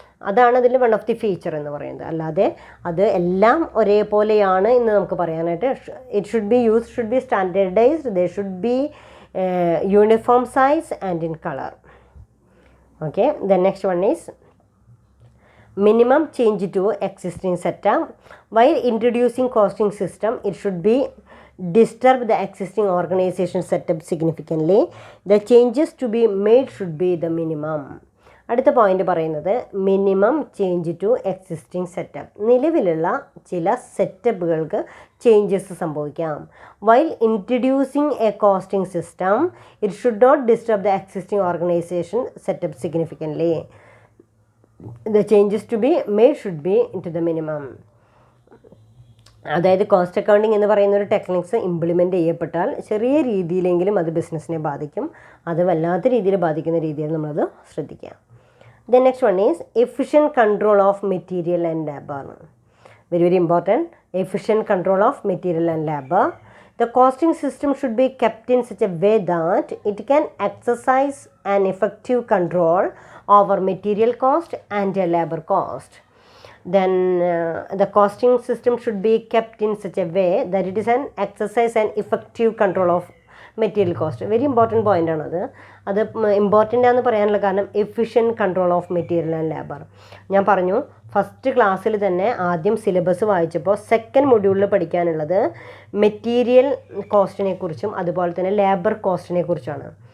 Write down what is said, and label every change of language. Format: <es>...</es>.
<ml>അതാണ് അതിൽ one of the feature എന്ന് പറയുന്നത്. അല്ലാതെ അത് എല്ലാം ഒരേപോലെയാണ് എന്ന് നമുക്ക് പറയാനായിട്ട്</ml> <en>It should be standardised, they should be uniform size and in colour. Okay, then next one is minimum change to existing setup. While introducing costing system, it should be disturb the existing organization setup significantly. The changes to be made should be the minimum.</en> <ml>അടുത്ത point പറയുന്നത് minimum change to existing setup. നിലവിലുള്ള ചില സെറ്റപ്പുകൾക്ക് changes സംഭവിക്കാം.</ml> <en>While introducing a costing system, it should not disturb the existing organisation setup significantly. The changes to be made should be into the minimum.</en> <ml>അതായത് cost accounting എന്ന് പറയുന്ന ഒരു techniques implement ചെയ്യപ്പെട്ടാൽ ചെറിയ രീതിയിലെങ്കിലും അത് ബിസിനസ്സിനെ ബാധിക്കും. അത് വല്ലാത്ത രീതിയിൽ ബാധിക്കുന്ന രീതിയിൽ നമ്മളത് ശ്രദ്ധിക്കുക.</ml> <en>Then next one is efficient control of material and labour. Very important. Efficient control of material and labour. The costing system should be kept in such a way that it can exercise an effective control over material cost and labor cost. Then the costing system should be kept in such a way that it is an exercise an effective control of material cost.</en> <ml>Very important point ആണത്. അത് important ആണെന്ന് പറയാനുള്ള കാരണം</ml> <en>Efficient control of material and labour.</en> <ml>ഞാൻ പറഞ്ഞു first ക്ലാസ്സിൽ തന്നെ ആദ്യം സിലബസ് വായിച്ചപ്പോൾ സെക്കൻഡ് മൊഡ്യൂളിൽ പഠിക്കാനുള്ളത് മെറ്റീരിയൽ കോസ്റ്റിനെ കുറിച്ചും അതുപോലെ തന്നെ ലേബർ കോസ്റ്റിനെ കുറിച്ചാണ്.</ml>